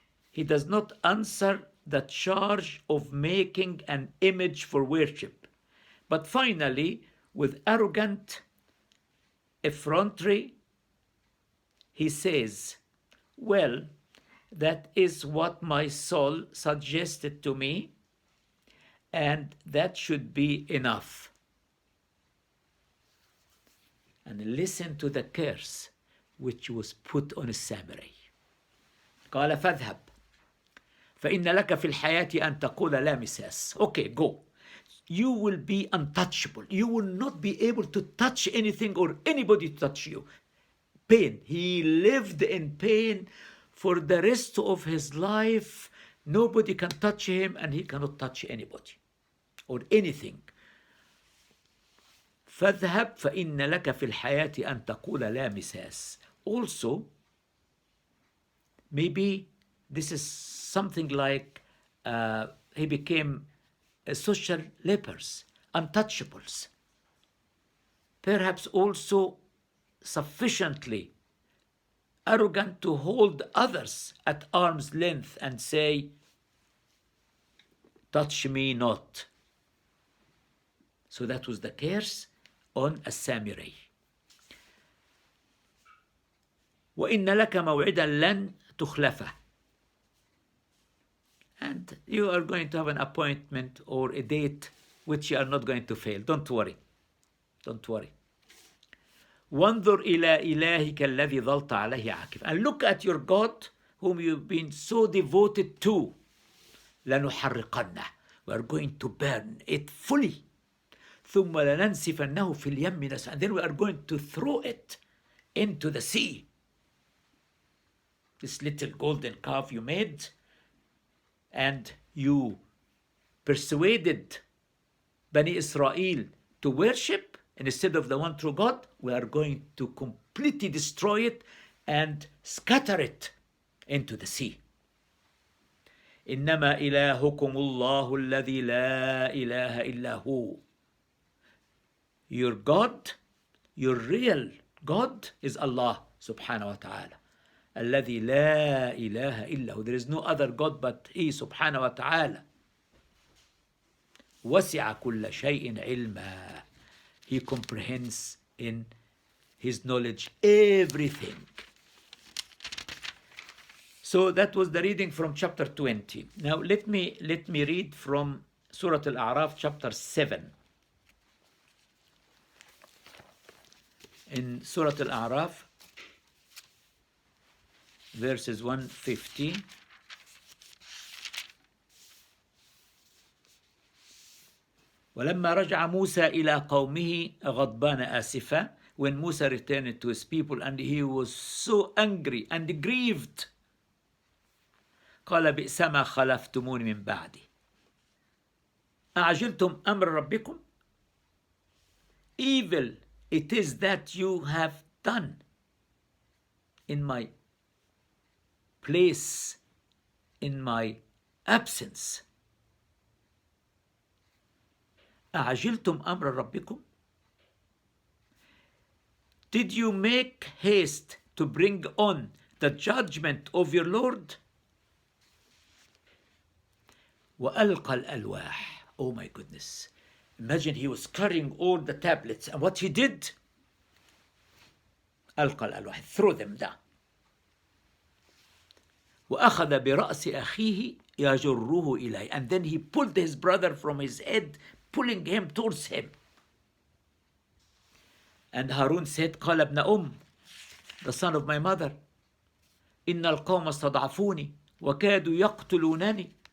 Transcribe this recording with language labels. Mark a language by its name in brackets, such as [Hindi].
[English] He does not answer the charge of making an image for worship, but finally, with arrogant effrontery, he says, well, that is what my soul suggested to me, and that should be enough. And listen to the curse which was put on السامري. [Arabic] قال فاذهب فإن لك في الحياة أن تقول لا مساس. [English] Okay, go. You will be untouchable. You will not be able to touch anything or anybody to touch you. Pain. He lived in pain for the rest of his life. Nobody can touch him, and he cannot touch anybody or anything. [Arabic] فاذهب فإن لك في الحياة أن تقول لا مساس. [English] Also, maybe this is something like he became a social lepers, untouchables. Perhaps also sufficiently arrogant to hold others at arm's length and say, touch me not. So that was the curse on a samurai. [Arabic] وإن لك موعدا لن تخلفه. [English] And you are going to have an appointment or a date which you are not going to fail. Don't worry. Don't worry. [Arabic] وانظر إلى إلهك الذي ظلت عليه عاكف. [English] And look at your God whom you've been so devoted to. [Arabic] لنحرقنه. [English] We are going to burn it fully. [Arabic] ثم لننسفنه في اليم نسفا. [English] And then we are going to throw it into the sea. This little golden calf you made, and you persuaded Bani Israel to worship instead of the one true God, we are going to completely destroy it and scatter it into the sea. [Arabic] إنما إلهكم الله الذي لا إله إلا هو. [English] Your God, your real God is Allah subhanahu wa ta'ala. [Arabic] الذي لا إله إلا هو. [English] There is no other God but He subhanahu wa ta'ala. [Arabic] وسع كل شيء علما. [English] He comprehends in His knowledge everything. So that was the reading from chapter 20. Now let me read from Surah Al-A'raf chapter 7. In Surah Al-A'raf, verses 150. [Arabic] ولما رجع موسى إلى قومه غضبان آسفا. [English] When Musa returned to his people and he was so angry and grieved. [Arabic] قال بئس ما خلفتموني من بعدي. أعجلتم أمر ربكم. [English] Evil it is that you have done in my place, in my absence. [Arabic] أعجلتم أمر ربكم. [English] Did you make haste to bring on the judgment of your Lord? [Arabic] وألقى الألواح. [English] Oh my goodness. Imagine he was carrying all the tablets, and what he did? [Arabic] ألقى الألواح. [English] Throw them down. [Arabic] وأخذ برأس أخيه يجره إليه. [English] And then he pulled his brother from his head, pulling him towards him. And Harun said, [Arabic] قال ابن [English] the son of my mother, [Arabic] إن القوم استضعفوني وكادوا يقتلونني.